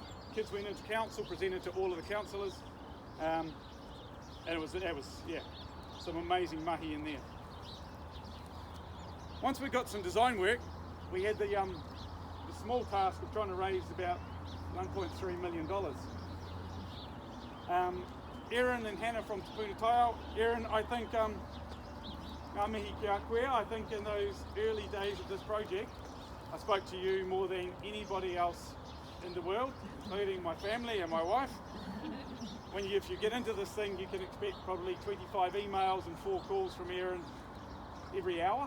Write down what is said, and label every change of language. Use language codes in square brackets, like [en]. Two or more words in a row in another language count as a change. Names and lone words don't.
[en] Kids went into council, presented to all of the councillors, and it was some amazing mahi in there. Once we got some design work, we had the small task of trying to raise about $1.3 million. Erin and Hannah from Te Puna Taio. Erin, I think, [mi] ngā mihi ki a koe, [en] I think in those early days of this project, I spoke to you more than anybody else in the world, including my family and my wife. If you get into this thing, you can expect probably 25 emails and 4 calls from Erin every hour.